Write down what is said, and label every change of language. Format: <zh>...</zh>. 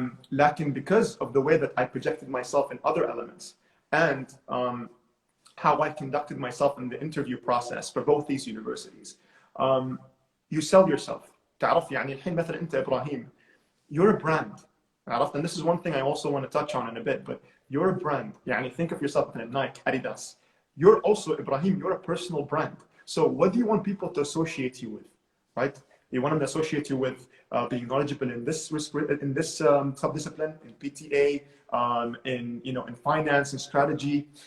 <ar>Lakin</ar> <en>because of the way that I projected myself in other elements and how I conducted myself in the interview process for both these universities, you sell yourself.</en> <ar>تعرف الحين مثلا أنت إبراهيم,</ar> <en>you're a brand. And this is one thing I also want to touch on in a bit, but you're a brand. Think of yourself in Nike, Adidas. You're also, Ibrahim, you're a personal brand. So what do you want people to associate you with, right? You want them to associate you with being knowledgeable in this subdiscipline, in PTA, in finance and strategy.</en>